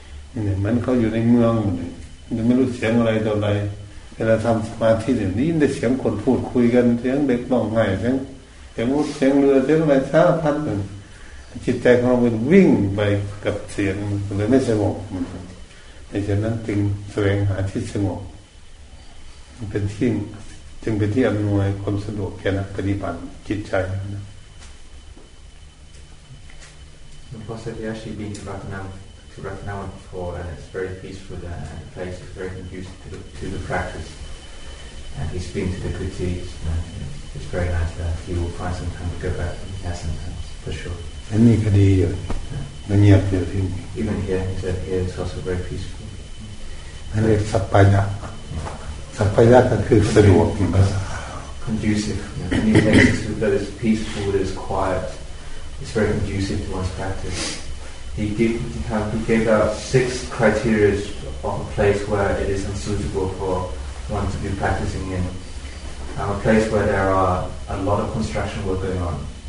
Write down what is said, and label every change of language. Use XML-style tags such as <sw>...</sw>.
<th>เนี่ยมันเขาอยู่ในเมืองหมดเลยยังไม่รู้เสียงอะไรต่ออะไรเวลาทำสมาธิเนี่ยนี่ได้เสียงคนพูดคุยกันเสียงเด็กร้องไห้เสียงรถเสียงเรือเสียงอะไรสารพัดเลยจิตใจของเรามันวิ่งไปกับเสียงมันเลยไม่สงบในฉะนั้นจึงแสวงหาที่สงบเป็นที่จึงเป็นที่อำนวยความสะดวกแก่นักปฏิบัติจิตใจนะ</th> <en>Because he actually been to Ratnam before, and it's very peaceful there, and the place is very conducive to the practice. And he's been to the critiques, and it's very nice there. He will find some time to go back when he has some time, for sure.</en> <th>อันนี้ก็ดีอยู่เงียบอยู่ที่นี่</th> <en>Even here, he said here it's also very peaceful.</en> <th>นั่นเรียกสัปปายะสัปปายะก็คือสะดวกในภาษา</th> <en>Conducive. Many places that is peaceful, that is quiet. It's very conducive to one's practice. He gave out 6 criteria of a place where it is unsuitable for one to be practicing in. A place where there are a lot of construction work going on.</en>